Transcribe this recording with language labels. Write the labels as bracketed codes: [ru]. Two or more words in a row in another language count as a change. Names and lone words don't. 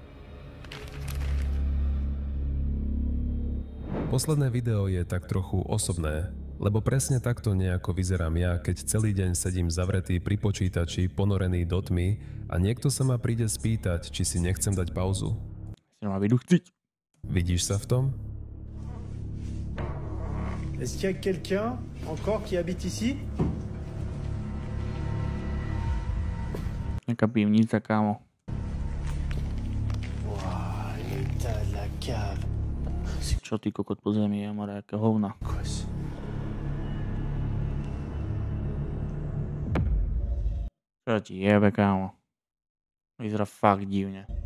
[sk] Posledné video je tak trochu osobné, lebo presne takto nejako vyzerám ja, keď celý deň sedím zavretý pri počítači, ponorený do tmy a niekto sa ma príde spýtať, či si nechcem dať pauzu. Si ma vyduchciť. Vidíš sa v tom? [fr] Est-ce qu'il y a quelqu'un encore qui habite ici? [sk] Nejaká pivnica, kámo. [fr] Waouh, l'état de la cave. [sk] Čo ty kokot po zemi je, more, aké hovna. Čo ti jebe, kámo? Vyzerá fakt divne.